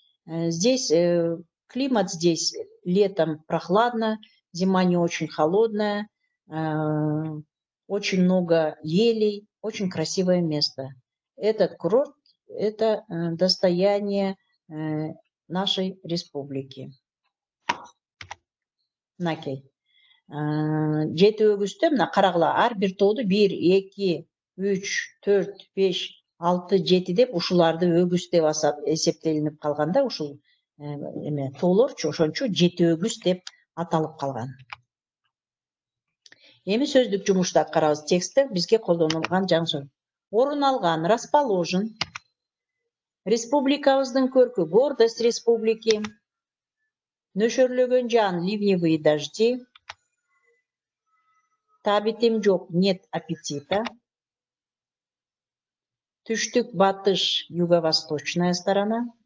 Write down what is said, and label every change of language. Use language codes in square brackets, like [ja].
[ru] Здесь климат здесь летом прохладно, зима не очень холодная, очень много елей, очень красивое место. Этот курорт – это достояние нашей республики. Накей. [ky] 7 өгүздө мына карагыла, ар бир тоодо 1, 2, 3, 4, 5, 6, 7 деп ушуларды өгүз деп эсептелинип калганда, ушул тоолорчу ошончо 7 өгүз деп аталып калган. Эми сөздүк жумушта карабыз. Текстте бизге колдонулган жаңы сөз. Орун алган, расположен. Республикабыздын көркү, [ru] гордость республики. [ky] Нөшөрлөгөн жаан, [ru] ливневые дожди. [ky] Табитим жок, [ru] нет аппетита. [ky] Түштүк батыш, [ru] юго-восточная сторона.